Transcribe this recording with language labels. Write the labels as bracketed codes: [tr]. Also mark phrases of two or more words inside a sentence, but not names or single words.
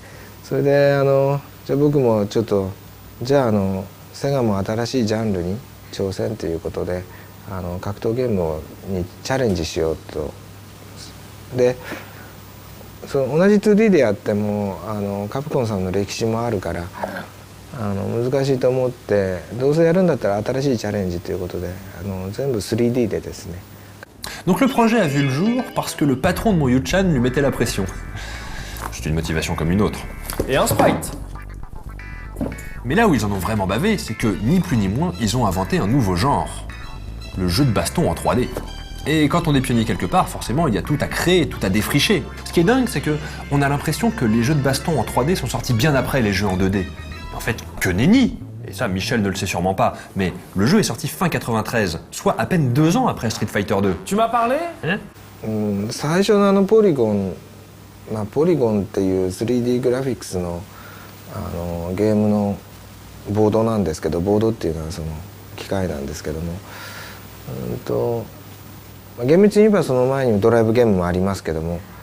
[ja] それでじゃあ僕もちょっとじゃあセガも新しいジャンルに挑戦ということで格闘ゲームにチャレンジしようと。でその同じ 2D でやってもカプコンさんの歴史もあるから難しいと思ってどうせやるんだったら新しいチャレンジということで全部 3D でですね。 [fr] Donc le projet a vu le jour parce que le patron de mon Yu-chan lui mettait la pression. C'est une motivation comme une autre. Et un sprite. Mais là où ils en ont vraiment bavé, c'est que ni plus ni moins, ils ont inventé un nouveau genre. Le jeu de baston en 3D. Et quand on est pionnier quelque part, forcément, il y a tout à créer, tout à défricher. Ce qui est dingue, c'est que on a l'impression que les jeux de baston en 3D sont sortis bien après les jeux en 2D. En fait, que nenni! Et ça, Michel ne le sait sûrement pas, mais le jeu est sorti fin 93, soit à peine 2 ans après Street Fighter 2. Tu m'as parlé? Hein? [ja] 最初のポリゴン、ポリゴンっていう 3D グラフィックスのゲームのボードなんですけど、ボードっていうのはその機械なんですけども、厳密に言えばその前にドライブゲームもありますけども。